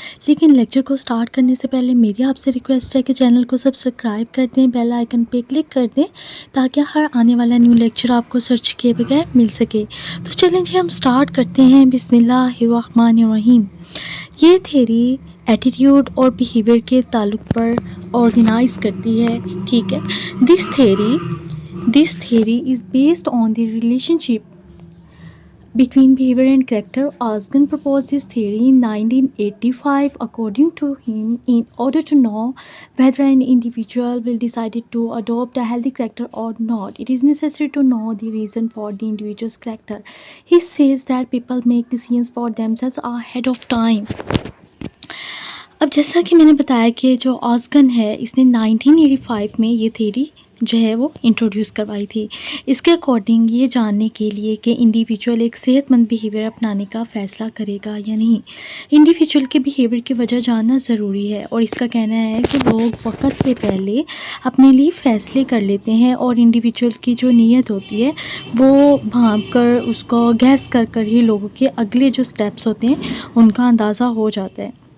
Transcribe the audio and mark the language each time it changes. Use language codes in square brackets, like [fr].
[ur] لیکن لیکچر کو سٹارٹ کرنے سے پہلے میری آپ سے ریکویسٹ ہے کہ چینل کو سبسکرائب کر دیں، بیل آئیکن پہ کلک کر دیں تاکہ ہر آنے والا نیو لیکچر آپ کو سرچ کیے بغیر مل سکے۔ تو چلیں جی ہم سٹارٹ کرتے ہیں۔ بسم اللہ الرحمن الرحیم۔ یہ تھیوری ایٹیٹیوڈ اور بیہیویئر کے تعلق پر آرگنائز کرتی ہے، ٹھیک ہے۔ [en] This theory is based on the relationship between behavior and character. Osgood proposed this theory in 1985. According to him, in order to know whether an individual will decide to adopt a healthy character or not, it is necessary to know the reason for the individual's character. He says that people make decisions for themselves ahead of time. [ur] اب جیسا کہ میں نے بتایا کہ جو آسگن ہے اس نے 1985 میں یہ تھیوری جو ہے وہ انٹروڈیوس کروائی تھی۔ اس کے اکارڈنگ یہ جاننے کے لیے کہ انڈیویجول ایک صحت مند بیہیویئر اپنانے کا فیصلہ کرے گا یا نہیں، انڈیویجول کے بیہیویئر کی وجہ جاننا ضروری ہے۔ اور اس کا کہنا ہے کہ لوگ وقت سے پہلے اپنے لیے فیصلے کر لیتے ہیں اور انڈیویجول کی جو نیت ہوتی ہے وہ بھانپ کر اس کو گیس کر کر ہی لوگوں کے اگلے جو سٹیپس ہوتے ہیں ان کا اندازہ ہو جاتا ہے۔